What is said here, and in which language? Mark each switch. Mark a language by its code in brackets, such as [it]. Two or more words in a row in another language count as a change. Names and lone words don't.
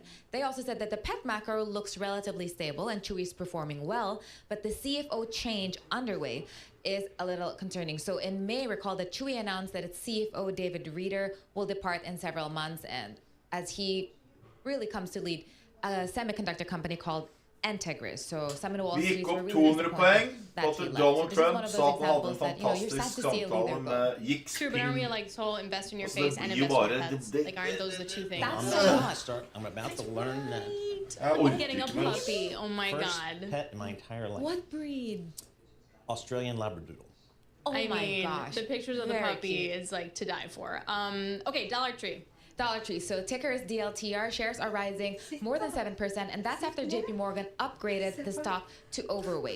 [en] They also said that the pet macro looks relatively stable and Chewy's performing well, but the CFO change underway is a little concerning. So in May, recall that Chewy announced that its CFO, David Reeder, will depart in several months, and as he really comes to lead a semiconductor company called Entegris. So some in Wall [no] Vi [en] Street [no] gikk [en] were [no] opp [en] really [no] 200 [en] disappointed [no] poeng [en] that [no] på [en] he [no] at [en] left. [no] Donald [en] So this is one [no] Trump [en] of [no] sa [en] those [no] at han hadde en [en] examples that, you're sad [no] fantastisk [en] to see a [no] samtale [en] leader go. [no] med Gikk [en] True, but aren't we [no] Spring. [en] like this whole invest in your [no] Altså, [en] face [no] det [en] and [no] blir jo [en] invest in your [no] bare- [en] pets? [no] det- [en] Like, aren't those the two things? That's I'm about to learn that. [no] Jeg orker [en] Getting a [no] ikke mer. [en] puppy. Oh my First god. pet in my entire life. What breed? Australian Labradoodle. Oh I my mean, gosh. the pictures of the Very puppy cute. is like to die for. Okay, Dollar Tree. Dollar Tree. So ticker is DLTR. Shares are rising more than 7%, and that's after JP Morgan upgraded the stock to overweight.